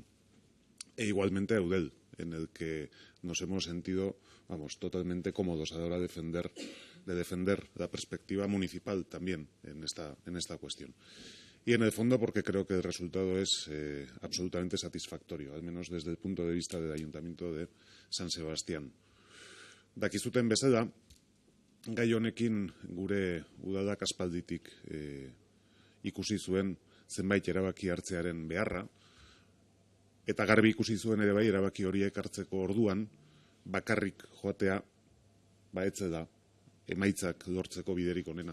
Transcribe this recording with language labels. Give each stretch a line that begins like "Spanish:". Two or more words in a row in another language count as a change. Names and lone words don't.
Spanish: E igualmente a Eudel, en el que nos hemos sentido, totalmente cómodos a la hora de defender la perspectiva municipal también en esta cuestión. Y en el fondo porque creo que el resultado es absolutamente satisfactorio, al menos desde el punto de vista del Ayuntamiento de San Sebastián.
Basque: Dakizuten bezala, gai honekin gure udalak aspalditik ikusi zuen zenbait erabaki hartzearen beharra, eta garbi ikusi zuen ere bai erabaki horiek hartzeko orduan bakarrik joatea etzela emaitzak lortzeko biderik onena.